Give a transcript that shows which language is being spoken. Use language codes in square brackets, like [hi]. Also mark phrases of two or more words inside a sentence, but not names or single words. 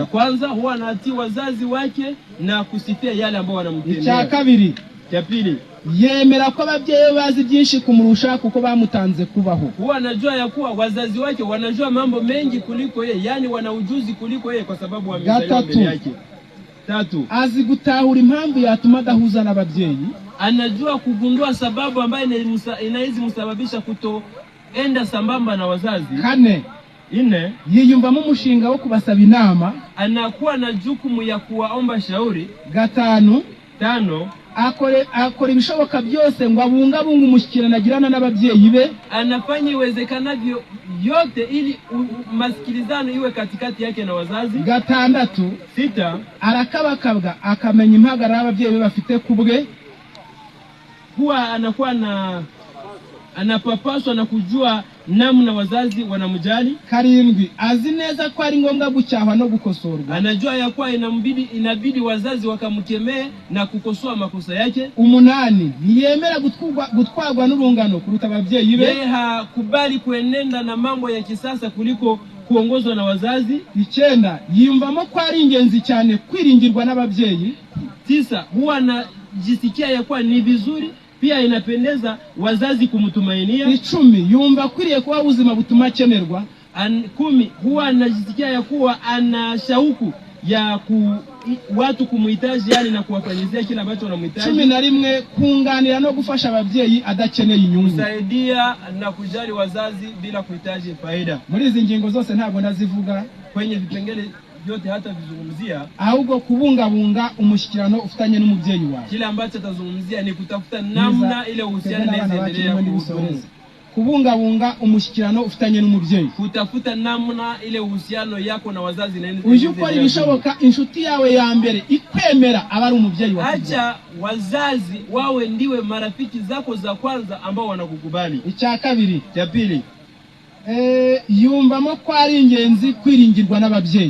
[sw] Ya kwanza huwa anatii wazazi wake na kusifia yale ambayo wanamtendea. [rw] Icya kabiri, [sw] ya pili, [rw] yemera ko ababyeyi bazi byinshi kumurusha kuko bamutanze kubaho. [sw] Huwa anajua ya kuwa wazazi wake wanajua mambo mengi kuliko yeye, yani wana ujuzi kuliko yeye kwa sababu wamezaliwa mbele yake. [rw] 3, azi gutahura impamvu yatuma adahuza n'ababyeyi. [sw] Anajua kugundua sababu ambayo inaweza msababisha kutoenda sambamba na wazazi. [rw] 4, yiyumvamo umushinga wo kubasaba inama. [sw] Anakuwa na jukumu ya kuwaomba shauri. [rw] 5, akore ibishoboka byose ngo abungabunge umushyikirano agirana n'ababyeyi be. [sw] Anafanya iwezekanavyo yote ili masikilizano iwe katikati yake na wazazi. [rw] 6, arakabakabwa akamenya impagarara ababyeyi be bafite kubwe. [sw] Huwa anakuwa anapapaswa na kujua namna wazazi wanamjali. [rw] 7 azi neza ko ari ngombwa gucyahwa no gukosorwa. [sw] Anajua ya kuwa inabidi wazazi wakamkemee na kukosoa makosa yake. [rw] 8 ntiyemera gutwarwa n'urungano kuruta ababyeyi be. [sw] Yeye hakubali kuenenda na mambo ya kisasa kuliko kuongozwa na wazazi. [rw] 9 yiyumvamo ko ari ingenzi cyane kwiringirwa n'ababyeyi. [sw] 9 huwa anajisikia ya kuwa ni vizuri pia inapendeza wazazi kumtumainia. [rw] 10 yumva akwiriye kuba ubuzima butuma akenerwa. [sw] 10 huwa anajisikia ya kuwa ana shauku ya watu kumuhitaji, yani na kuwafanyizia kila ambacho wanamhitaji. [rw] 11 kunganira no gufasha ababyeyi adakeneye inyungu. [sw] Kusaidia na kujali wazazi bila kuhitaji faida. [rw] Muri izi ngingo zose ntabwo ndazivuga [sw] kwenye vipengele vyote hata vizungumzia, [rw] ahubwo kubungabunga umushyikirano ufitanye n'umubyeyi wawe. [sw] Kile ambacho atazungumzia ni kutafuta namna ile uhusiano unaendelea kudumu. [rw] Kubungabunga umushyikirano ufitanye n'umubyeyi, [sw] kutafuta namna ile uhusiano yako na wazazi na [rw] uje ukora ibishoboka inshuti yawe ya mbere ikwemera abari umubyeyi wawe. [sw] Acha wazazi wawe ndiwe marafiki zako za kwanza ambao wanakukubali. [rw] Icya kabiri, [sw] cha pili, [rw] yumvamo ko ari ingenzi kwiringirwa n'ababyeyi.